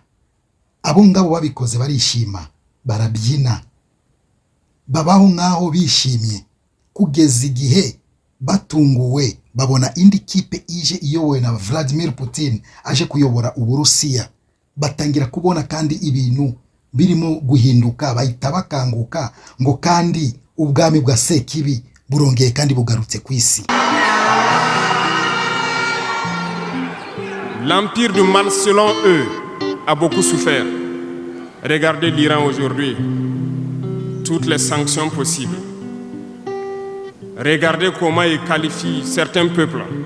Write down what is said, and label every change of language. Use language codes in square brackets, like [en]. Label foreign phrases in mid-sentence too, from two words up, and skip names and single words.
[rw] Abo ngabo babikoze barishima, barabyina, babaho nkaho bishimye, kugeza igihe batunguwe babona indi kipe ije iyobowe na Vladimir Putin aje kuyobora Uburusiya. Batangira kubona kandi ibintu birimo guhinduka, bahita bakanguka ngo kandi ubwami bwa Sekibi burongeye kandi bugarutse ku isi. [fr] L'empire du mal, selon eux, a beaucoup souffert. Regardez l'Iran aujourd'hui, toutes les sanctions possibles. Regardez comment ils qualifient certains peuples.